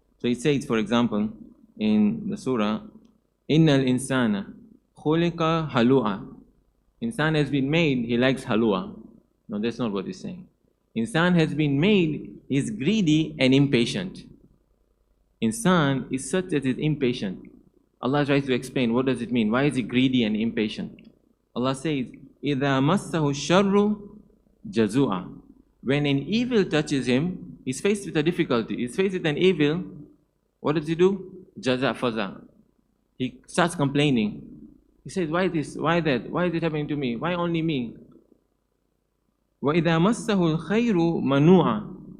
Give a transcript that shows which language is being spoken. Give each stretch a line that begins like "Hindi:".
English: So it says, for example, in the surah,
Arabic: Innal insana khuliqa halua.
English: Insan has been made, he likes halua. No, that's not what he's saying. Insan has been made, he's greedy and impatient. Insan is such that he's impatient. Allah tries to explain, what does it mean? Why is he greedy and impatient? Allah says,
Arabic: إِذَا مَسَّهُ الشَّرُّ جَزُوعًا.
English: When an evil touches him, he's faced with a difficulty. He's faced with an evil. What does he do? Jaza faza. He starts complaining. He says, why this? Why that? Why is it happening to me? Why only me?
Arabic: وَإِذَا مَسَّهُ الْخَيْرُ مَنُوعًا.